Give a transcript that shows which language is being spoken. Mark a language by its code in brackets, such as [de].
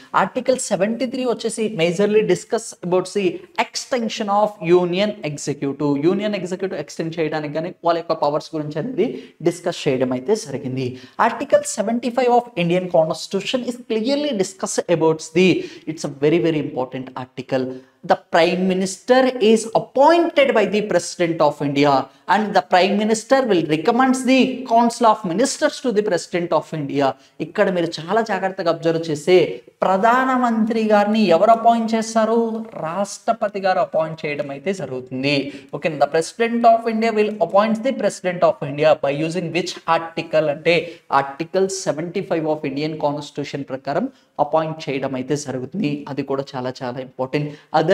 [en] Article 73 వచ్చేసి majorly discuss about the extension of union executive. [te] Union executive extend చేయడానికి కానీ వాళ్ళ యొక్క పవర్స్ గురించి అనేది డిస్కస్ చేయడం అయితే జరిగింది. [en] Article 75 of Indian constitution is clearly discuss about the it's a very very important article. The Prime Minister is appointed by the President of India and the Prime Minister will recommend the Council of Ministers to the President of India. [te] ఇక్కడ మీరు చాలా జాగ్రత్తగా observe చేస్తే ప్రధానమంత్రి గారిని ఎవరు appoint చేస్తారు? రాష్ట్రపతి గారు అపాయింట్ చేయడం అయితే జరుగుతుంది. Okay, [en] the president of India will appoint the president of India by using which article [te] అంటే ఆర్టికల్ 75 ఆఫ్ ఇండియన్ కాన్స్టిట్యూషన్ ప్రకారం అపాయింట్ చేయడం అయితే జరుగుతుంది. అది కూడా చాలా చాలా ఇంపార్టెంట్. అదర్